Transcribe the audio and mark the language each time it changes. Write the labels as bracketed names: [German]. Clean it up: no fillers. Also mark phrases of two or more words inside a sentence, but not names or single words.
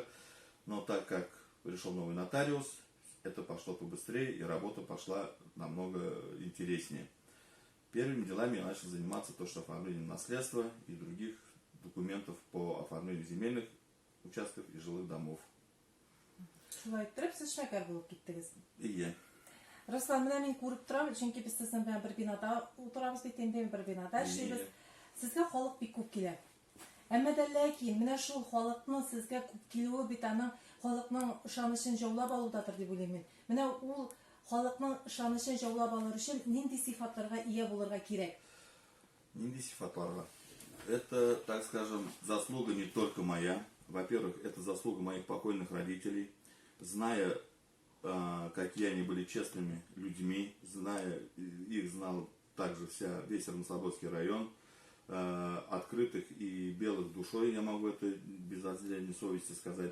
[Russian] Но так как пришел новый нотариус, это пошло побыстрее, и работа пошла намного интереснее. Первыми делами я начал заниматься оформлением наследства и других документов по оформлению земельных участков и жилых домов. И [Tatar] Руслан, менә мин күреп торам, чөнки без сезнең белән бер бинада утырабыз бит инде, бер бинада эшлибез. Сезгә халык бик күп килә. Әмма дә ләкин менә шул халыкның сезгә күп килүе бит аның халыкның ышанычын җаулап алудадыр дип уйлыйм мин. Менә ул халыкның ышанычын җаулап алыр өчен нинди сыйфатларга ия булырга кирәк? Нинди сыйфатларга? [Russian] Это, так скажем, заслуга не только моя. Во-первых, это заслуга моих покойных родителей. Зная, какие они были честными людьми, зная, их знал также весь Равнослободский район, открытых и белых душой, я могу это без зазрения совести сказать.